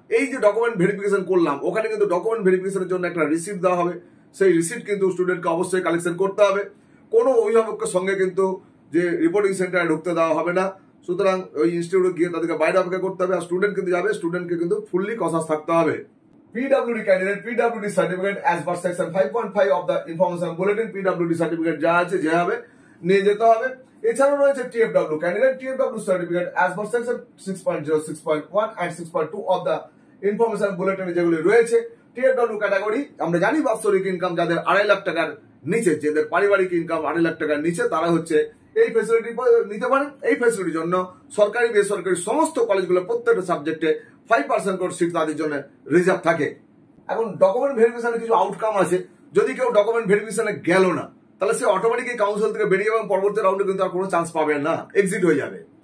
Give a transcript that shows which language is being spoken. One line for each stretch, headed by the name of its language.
Bangla: এই যে document verification করলাম, ওখানে কিন্তু ডকুমেন্ট ভেরিফিকেশনের জন্য একটা রিসিপ্ট দেওয়া হবে। সেই রিসিপ্ট কিন্তু স্টুডেন্টকে অবশ্যই কালেকশন করতে হবে। কোনো অভিভাবকের সঙ্গে কিন্তু যে রিপোর্টিং সেন্টারে ঢুকতে দেওয়া হবে না। সুতরাং ওই ইনস্টিটিউটে গিয়ে তাদেরকে বাইরে অপেক্ষা করতে হবে। আর স্টুডেন্ট কিন্তু যাবে, স্টুডেন্টকে কিন্তু ফুললি কনসাস থাকতে হবে।
English: PWD candidate PWD certificate as per section 5.5 of the information bulletin, PWD certificate
Bangla: যা আছে যেভাবে নিয়ে যেতে হবে। এছাড়াও রয়েছে
English: TFW candidate TFW certificate as per section 6.0, 6.1 and 6.2 of the information bulletin
Bangla: যেগুলি রয়েছে। TFW ক্যাটাগরি আমরা জানি বাৎসরিক ইনকাম যাদের 2.5 লাখ টাকার নিচে, যাদের পারিবারিক ইনকাম 2.5 লাখ টাকার নিচে, তারা হচ্ছে এই ফ্যাসিলিটি নিতে পারেন। এই ফ্যাসিলিটির জন্য সরকারি বেসরকারি সমস্ত কলেজগুলো প্রত্যেকটা সাবজেক্টে 5% করে সিট তাদের জন্য রিজার্ভ থাকে। এখন ডকুমেন্ট ভেরিফিকেশনের কিছু আউটকাম আছে। যদি কেউ ডকুমেন্ট ভেরিফিকেশনে গেল না, তাহলে সে অটোমেটিকলি কাউন্সিল থেকে বেরিয়ে এবং পরবর্তী রাউন্ডে কিন্তু আর কোনো চান্স পাবে না, এক্সিট হয়ে যাবে।